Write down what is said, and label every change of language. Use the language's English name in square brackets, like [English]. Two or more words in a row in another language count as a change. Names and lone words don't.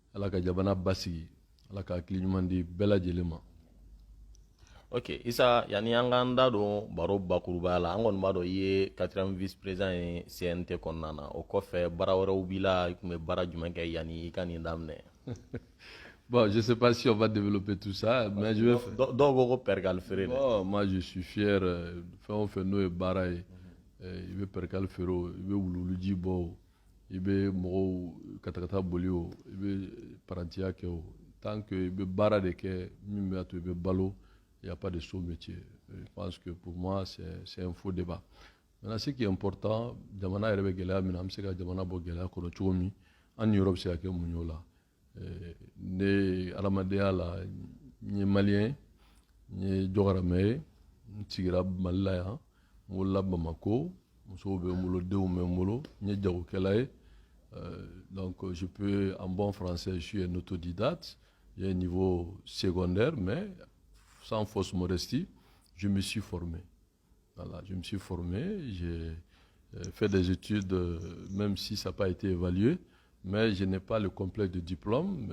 [Bambara] ala ka jamana basigi ala ka hakili ɲuman di bɛɛ lajɛlen ma. Ok, Issa, yani an ka da don baro bakuruba la, an kɔni b'a dɔn i ye 4e vice-président ye CNT kɔnɔna na, o kɔfɛ baara wɛrɛw b'i la, i tun bɛ baara jumɛn kɛ yani i ka nin daminɛ? [French] Bon, je ne sais pas si on va développer tout ça, mais je vais faire. [Bambara] Dɔw ko ko pergal feere. [French] Bon, moi je suis fier, [Bambara] fɛn o fɛn n'o ye baara ye, i bɛ percal feere o, i bɛ wuluwuluji bɔ o, i bɛ mɔgɔw katakata boli o, i bɛ parantiya kɛ o, [French] tant que [Bambara] i bɛ baara de kɛ min b'a to i bɛ balo, [French] il n'y a pas de sot métier. Je pense que pour moi, c'est un faux débat. Maintenant, ce qui est important, [Bambara] jamana yɛrɛ bɛ gɛlɛya min na, an bɛ se ka jamana bɔ gɛlɛya kɔnɔ cogo min, an ni yɔrɔ bɛ se ka kɛ mun ye o la. Ne adamadenya la, n ye maliyɛn, n ye jɔgaramɛ ye, n sigira Mali la yan, n wolola Bamako, musow bɛ n bolo, denw bɛ n bolo, n ye jagokɛla ye. [French] Donc, je peux, en bon français, je suis un autodidacte, j'ai un niveau secondaire, mais sans fausse modestie, je me suis formé. Voilà, je me suis formé, j'ai fait des études, même si ça n'a pas été évalué, mais je n'ai pas le complexe de diplôme.